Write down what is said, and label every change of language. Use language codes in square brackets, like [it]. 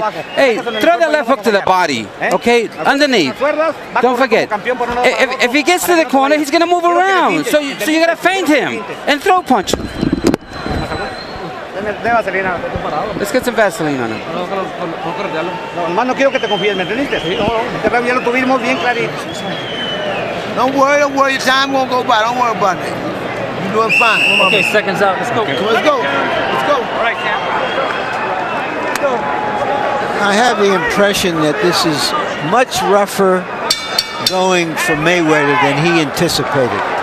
[en] Hey, throw that left hook to the body, okay? Underneath. Don't forget. If he gets to the corner, he's going to move around. So you got to feint him and throw punch. Let's get some Vaseline on him. [es] No quiero que te confíes, ¿me entendiste? Ya lo tuvimos bien clarito. [en] Don't worry, your time won't go by. Don't worry about it. You're doing fine. Okay, seconds out. Let's go. Let's go. Let's go. All right, Cam. Let's go. I have the impression that this is much rougher going for Mayweather than he anticipated.